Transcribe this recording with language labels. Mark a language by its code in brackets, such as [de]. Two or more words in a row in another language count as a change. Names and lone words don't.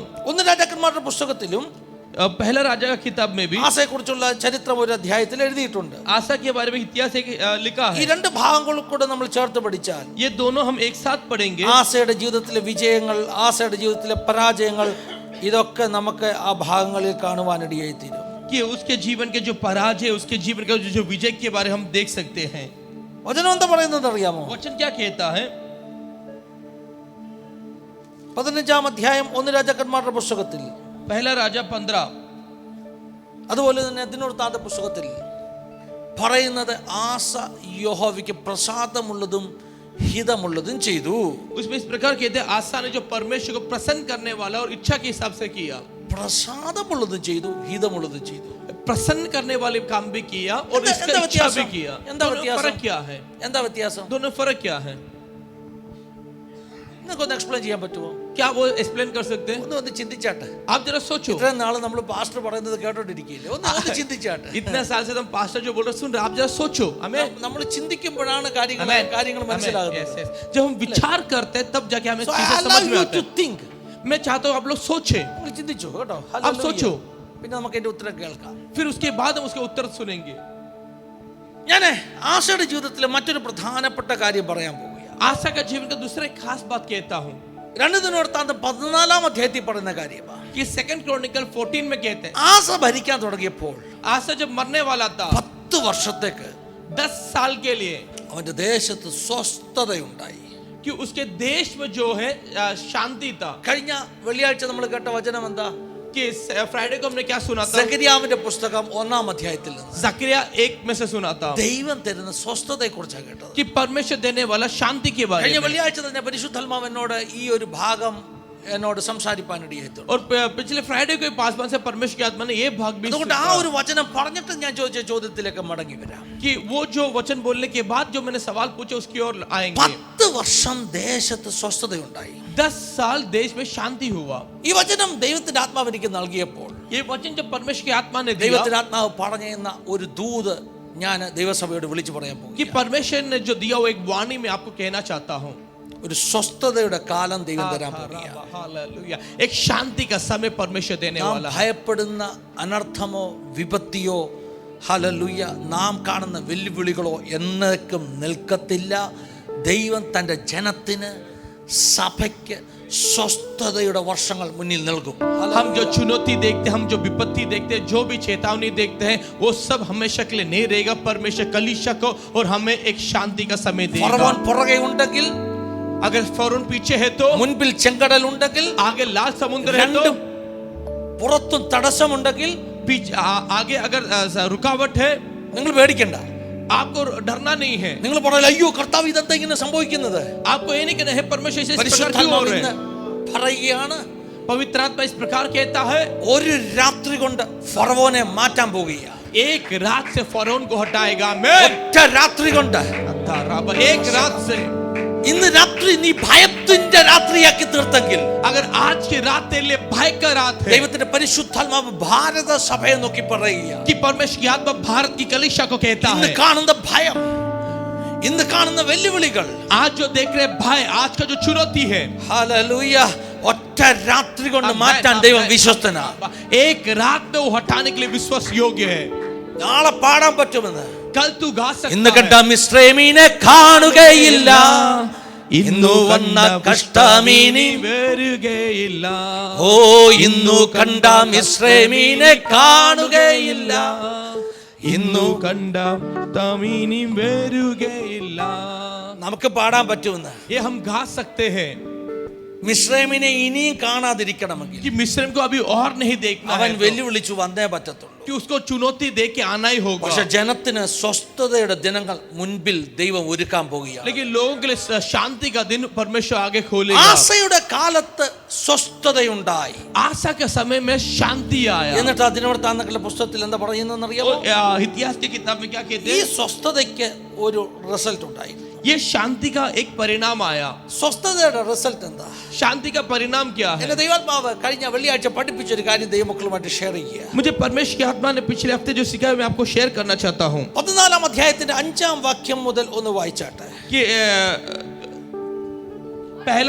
[ml] ഒന്ന് രാജാക്കന്മാരുടെ പുസ്തകത്തിലും [hi] पहला राजा का किताब में भी [ml] ആസയെക്കുറിച്ചുള്ള ചരിത്രം ഒരു അധ്യായത്തിൽ എഴുതിയിട്ടുണ്ട്. [hi] आशा के बारे में इतिहास एक लिखा [ml] ഈ [hi] है। [ml] രണ്ട് ഭാഗങ്ങളും കൂടെ നമ്മൾ ചേർത്ത് പഠിച്ചാൽ [hi] ये दोनों हम एक साथ पढ़ेंगे। [ml] ആസയുടെ ജീവിതത്തിലെ വിജയങ്ങൾ, ആസയുടെ ജീവിതത്തിലെ പരാജയങ്ങൾ, ഇതൊക്കെ നമുക്ക് ആ ഭാഗങ്ങളിൽ കാണുവാനിടയായി തീരും. [hi] कि उसके जीवन के जो पराजय, उसके जीवन का जो विजय के बारे हम देख सकते हैं। [ml] വചനം എന്താ പറയുന്നത് അറിയാമോ? [hi] वचन क्या कहता है? [ml] 15 അധ്യായം 1 രാജാക്കന്മാരുടെ പുസ്തകത്തിൽ, [hi] पहला राजा 15, [ml] അതുപോലെ തന്നെ ദിനവൃത്താന്ത പുസ്തകത്തിൽ പറയുന്നത് ആസ യഹോവയ്ക്ക് പ്രസാദമുള്ളതും ഹിതമുള്ളതും ചെയ്തു. [hi] उसमें इस प्रकार कहते हैं आशा ने जो परमेश्वर को प्रसन्न करने वाला और इच्छा के हिसाब से किया, [ml] പ്രസാദമുള്ളതും ചെയ്തു, ഹിതമുള്ളതും ചെയ്തു. [hi] प्रसन्न करने वाले काम भी किया और इसका इच्छा भी किया। दोनों फर्क क्या है? [ml] എന്താ വ്യത്യാസം? [hi] दोनों फर्क क्या है? [ml] നിങ്ങൾക്കൊന്ന് എക്സ്പ്ലെയിൻ ചെയ്യാൻ പറ്റുമോ? [hi] क्या वो एक्सप्लेन कर सकते हैं? [ml] ഒന്ന് ചിന്തിച്ചാട്ടെ. [hi] आप जरा सोचो। [ml] ഇത്രയും നാള് നമ്മൾ പാസ്റ്റർ പറയുന്നത് കേട്ടോണ്ടിരിക്കില്ലേ? ഒന്ന് ചിന്തിച്ചാട്ടെ. [hi] इतना साल से तुम पास्टर जो बोल रहे सुन रहे, आप जरा सोचो। हमें [ml] നമ്മൾ ചിന്തിക്കുമ്പോഴാണ് കാര്യങ്ങൾ മനസ്സിലാകുന്നത്. [hi] जब हम विचार करते हैं तब जाके हमें [en] So I [hi] चीजें [en] allow [hi] समझ में [en] you [hi] आते [en] to [hi] हैं। [en] think. [hi] मैं चाहता हूँ आप लोग सोचे, [ml] നിങ്ങൾ ചിന്തിച്ചു കേട്ടോ. [hi] आप सोचो, [ml] പിന്നെ നമുക്ക് അതിന്റെ ഉത്തരം കേൾക്കാം. [hi] फिर उसके बाद हम उसके उत्तर सुनेंगे। [ml] ഞാൻ ആശയുടെ ജീവിതത്തിലെ മറ്റൊരു പ്രധാനപ്പെട്ട കാര്യം പറയാൻ പോവുകയാണ്. [hi] आशा का जीवन का दूसरा एक खास बात कहता हूँ [ml] 2 ദിനവൃത്താന്തം 14 അധ്യായത്തിൽ പറയുന്ന കാര്യമാണ്. [hi] कि 2 क्रॉनिकल 14 में कहते हैं [ml] ആസ ഭരിക്കാൻ തുടങ്ങിയപ്പോൾ [hi] आशा जब मरने वाला था [ml] 10 വർഷത്തേക്ക് [hi] 10 साल के लिए [ml] അവന്റെ ദേശത്ത് സ്വസ്ഥതയുണ്ടായി. [hi] कि कि उसके देश में जो है शांति था। [ml] കഴിഞ്ഞ വെള്ളിയാഴ്ച നമ്മൾ കേട്ട വചനം എന്താ? [hi] कि फ्राइडे को हमने क्या सुना था? [ml] സെഖര്യാവിന്റെ പുസ്തകം 1-ാം അധ്യായത്തിൽ നിന്ന് [hi] जकरिया 1 में से सुना था [ml] ദൈവം തരുന്ന സ്വസ്ഥതയെക്കുറിച്ചാണ് കേട്ടത്. [hi] कि परमेश्वर देने वाला शांति के बारे [ml] കഴിഞ്ഞ [hi] में। [ml] വെള്ളിയാഴ്ച തന്നെ പരിശുദ്ധാത്മാവ് എന്നോട് ഈ ഒരു ഭാഗം എന്നോട് സംസാരിപ്പാനിടയായിട്ടുണ്ട്. [hi] और पिछले फ्राइडे को पासवान से परमेश्वर की आत्मा ने ये भाग भी [ml] അതുകൊണ്ട് ആ ഒരു വചനം പറഞ്ഞിട്ട് ഞാൻ ചോദിച്ച ചോദ്യത്തിലേക്ക് മടങ്ങി വരാം. [hi] कि वो जो वचन बोलने के बाद जो मैंने सवाल पूछे उसकी ओर आएंगे। [ml] 10 വർഷം ദേശത്ത് സ്വസ്ഥതയുണ്ടായി. [hi] 10 साल देश में शांति हुआ। [ml] ഈ വചനം ദൈവത്തിന്റെ ആത്മാവ് എനിക്ക് നൽകിയപ്പോൾ [hi] ये वचन जब परमेश्वर की आत्मा ने दिया [ml] ദൈവത്തിന്റെ ആത്മാവ് പറഞ്ഞെന്ന ഒരു ദൂത് ഞാൻ ദൈവസഭയോട് വിളിച്ചു പറയാൻ പോകും. [hi] कि परमेश्वर ने जो दिया वो एक वाणी में आपको कहना चाहता हूँ। [ml] ഒരു സ്വസ്ഥതയുടെ കാലം ദൈവം തരാൻ പോകുകയാണ്. [hi] हालेलुया। एक शांति का समय परमेश्वर देने [ml] നാം [hi] वाला है। [ml] ഭയപ്പെടുന്ന അനർത്ഥമോ വിപത്തിയോ ഹല്ലേലൂയ നാം കാണുന്ന വെല്ലുവിളികളോ എന്നേക്കും നിൽക്കത്തില്ല. ദൈവം തൻ്റെ ജനത്തിന് സഭയ്ക്ക് സ്വസ്ഥതയുടെ വർഷങ്ങൾ മുന്നിൽ നൽകും. [hi] हम जो चुनौती देखते हैं, हम जो विपत्ति देखते हैं, जो भी चेतावनी देखते हैं, वो सब हमेशा के लिए नहीं रहेगा। परमेश्वर कलीसिया को और हमें एक शांति का समय देगा। [ml] ഫറവോൻ പുറകെ ഉണ്ടെങ്കിൽ, [hi] अगर फरोन पीछे है तो, [ml] മുൻപിൽ ചെങ്കടൽ ഉണ്ടെങ്കിൽ, [hi] आगे लाल समुद्र है तो, [ml] രണ്ടും പുറത്തും തടസ്സമുണ്ടെങ്കിൽ [hi] आगे अगर रुकावट है, [ml] നിങ്ങൾ പേടിക്കണ്ട. [hi] आपको डरना नहीं है। [ml] നിങ്ങൾ പറയല അയ്യോ കർത്താവ് ഇതെന്താ ഇങ്ങനെ സംഭവിക്കുന്നത്? [hi] आपको ये नहीं कहना है परमेश्वर इस प्रकार क्यों हो [ml] പരിശുദ്ധാത്മാവ് [hi] रहे [ml] ഇന്ന് [hi] हैं। [ml] പറയുകയാണ്, [hi] पवित्र आत्मा इस प्रकार कहता है, [ml] ഒരു രാത്രി കൊണ്ട് ഫറവോനെ മാറ്റാൻ പോകുകയാണ്. [hi] एक रात से फरोन को हटाएगा मैं। [ml] ഒറ്റ രാത്രി കൊണ്ട്, [hi] एक रात से। [ml] ഇന്ന് രാത്രി നീ ഭയത്തിന്റെ രാത്രിയാക്കി തീർത്തെങ്കിൽ, [hi] अगर आज की रात तेरे लिए भय का रात है, [ml] ദൈവത്തിന്റെ പരിശുദ്ധാത്മാവ് ഭാരത സഭയെ നോക്കി പറയുകയാണ്, [hi] कि परमेश्वर की आत्मा भारत की कलीसिया को कहता [ml] ഇന്ന് [hi] है, [ml] കാണുന്ന ഭയം, ഇന്ന് കാണുന്ന വെല്ലുവിളികൾ, [hi] आज जो देख रहे भय, आज का जो चुनौती है, [ml] ഹല്ലേലൂയ ഒറ്റ രാത്രി കൊണ്ട് മാറ്റാൻ ദൈവം വിശ്വസ്തനാണ്. [hi] एक रात में वो हटाने के लिए विश्वास योग्य है। [ml] നാളെ പാടാൻ പറ്റുമെന്ന്. [hi] कल तू गा [ml] ഇന്ന് [hi] सकता [ml] കണ്ട [hi] है, [ml] മിസ്രൈമിനെ കാണുകയില്ല, ഇന്നു വന്ന കഷ്ടമീനി വരികയില്ല. ഓ ഇന്നു കണ്ട മിസ്രൈമിനെ കാണുകയില്ല, ഇന്നു കണ്ട തമീനി വരികയില്ല. നമുക്ക് പാടാൻ പറ്റുമെന്ന്. [hi] ये हम गा सकते हैं [ml] മിസ്രൈമിനെ ഇനിയും കാണാതിരിക്കണമെങ്കിൽ [hi] कि मिस्र को अभी और नहीं देखना [ml] അവൻ [hi] है तो, [ml] വെല്ലുവിളിച്ചു വന്നേ പറ്റത്തുള്ളൂ. [hi] कि उसको चुनौती दे के आना ही होगा। [ml] പക്ഷെ ജനത്തിന് സ്വസ്ഥതയുടെ ദിനങ്ങൾ മുൻപിൽ ദൈവം ഒരുക്കാൻ പോകുകയാണ്. [hi] लेकिन लोगों के लिए शांति का दिन परमेश्वर आगे खोलेगा। [ml] ആസയുടെ കാലത്ത് സ്വസ്ഥതയുണ്ടായി. [hi] आशा के समय में शांति आया। [ml] എന്നിട്ട് ദിനവൃത്താന്തങ്ങളുടെ പുസ്തകത്തിൽ എന്താ പറയുന്നതെന്ന് അറിയാമോ? [hi] इतिहास की किताब में क्या कहते [ml] ഈ [hi] हैं? [ml] സ്വസ്ഥതയ്ക്ക് ഒരു റിസൾട്ട് ഉണ്ടായി. [hi] ये शांति का एक परिणाम आया। [ml] സ്വസ്ഥതയുടെ റിസൾട്ട് എന്താ? [hi] शांति का परिणाम क्या है? [ml] എന്നെ ദൈവാത്മാവ് കഴിഞ്ഞ വെള്ളിയാഴ്ച പഠിപ്പിച്ചൊരു കാര്യം ദൈവമക്കളുമായിട്ട് ഷെയർ ചെയ്യുക. [hi] मुझे परमेश्वर की आत्मा ने पिछले हफ्ते जो सिखाया मैं आपको शेयर करना चाहता हूँ। [ml] 14-ാം അധ്യായത്തിന്റെ 5-ാം വാക്യം മുതൽ ഒന്ന് വായിച്ചാട്ടെ. [hi] कि पहला